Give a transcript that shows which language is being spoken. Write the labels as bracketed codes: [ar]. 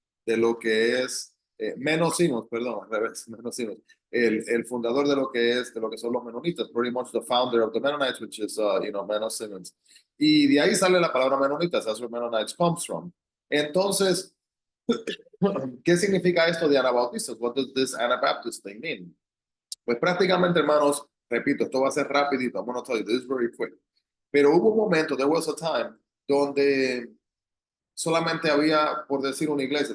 [es] De lo que es, menos Simmons, perdón, al revés, menos Simmons, el fundador de lo que son los menonitas, [en] pretty much the founder of the Mennonites, which is, [es] Menos Simmons. Y de ahí sale la palabra menonitas, [en] that's where Mennonites comes from. [es] Entonces, ¿qué significa esto de anabautistas? [en] What does this Anabaptist thing mean? [es] Pues prácticamente, hermanos, repito, esto va a ser rapidito. [en] I'm going to tell you this very quick. [es] Pero hubo un momento, [en] there was a time, [es] donde solamente había, por decir, una iglesia.